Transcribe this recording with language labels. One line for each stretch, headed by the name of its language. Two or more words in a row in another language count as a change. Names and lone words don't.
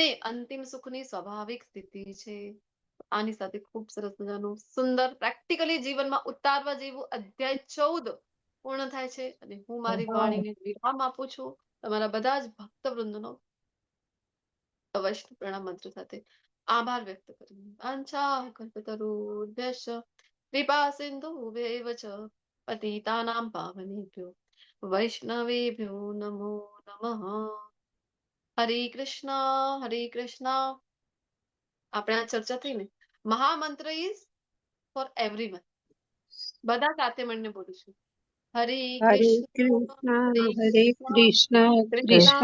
Gujarati: અને અંતિમ સુખની સ્વાભાવિક સ્થિતિ છે. આની સાથે ખૂબ સરસ મજાનું સુંદર પ્રેક્ટિકલી જીવનમાં ઉતારવા જેવું અધ્યાય 14 પૂર્ણ થાય છે અને હું મારી વાણીને વિરામ આપું છું તમારા બધા જ ભક્તવૃંદનો વૈષ્ણવ પ્રણામ મંત્ર સાથે આભાર વ્યક્ત કરું.
Sanskrit: वांछा कल्पतरुभ्यश्च कृपा सिंधुभ्यैव च पतितानां पावनेभ्यो वैष्णवेभ्यो नमो नमः.
Gujarati: હરે કૃષ્ણ. આપણે આ ચર્ચા થઈ ને મહામંત્ર
English: is for everyone.
Gujarati: બધા સાથે મળીને બોલીશું. હરે હરે કૃષ્ણ કૃષ્ણ હરે કૃષ્ણ કૃષ્ણ